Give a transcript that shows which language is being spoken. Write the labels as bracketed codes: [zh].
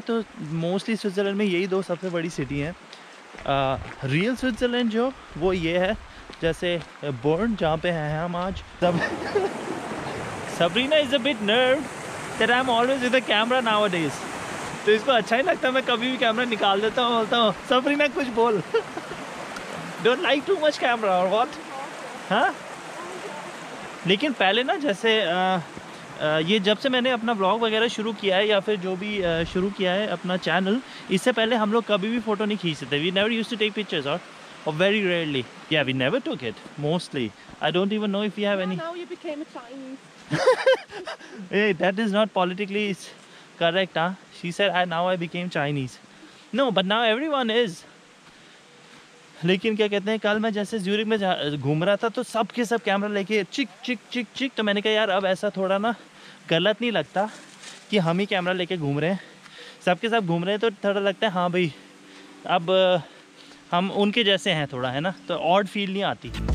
[hi] तो mostly Switzerland में यही 2 सबसे बड़ी सिटी हैं। रियल स्विट्ज़रलैंड जो वो ये है, जैसे बर्न जहाँ पे हैं हम आज। [en] Sabrina is a bit nerve that I am always with the camera nowadays. [hi] तो इसको अच्छा ही लगता है, मैं कभी भी कैमरा निकाल देता हूँ, बोलता हूँ सबरीना कुछ बोल। [en] Don't like too much camera or what? [hi] हाँ? लेकिन पहले ना जैसे ये जब से मैंने अपना व्लॉग वगैरह शुरू किया है या फिर जो भी शुरू किया है अपना चैनल, इससे पहले हम लोग कभी भी फ़ोटो नहीं खींचते थे। [en] We never used to take pictures or very rarely. Yeah, we never took it. Mostly. I don't even know if we have any. Now you became a Chinese. Hey, that is not politically correct, huh? She said, now I became Chinese. No, but now everyone is. [hi] लेकिन क्या कहते हैं, कल मैं जैसे Zurich में घूम रहा था तो सब के सब कैमरा लेके चिक चिक चिक चिक। तो मैंने कहा यार अब ऐसा थोड़ा ना गलत नहीं लगता कि हम ही कैमरा लेके घूम रहे हैं, सबके सब घूम रहे हैं। तो थोड़ा लगता है हाँ भाई अब हम उनके जैसे हैं थोड़ा, है ना, तो ऑड फील नहीं आती।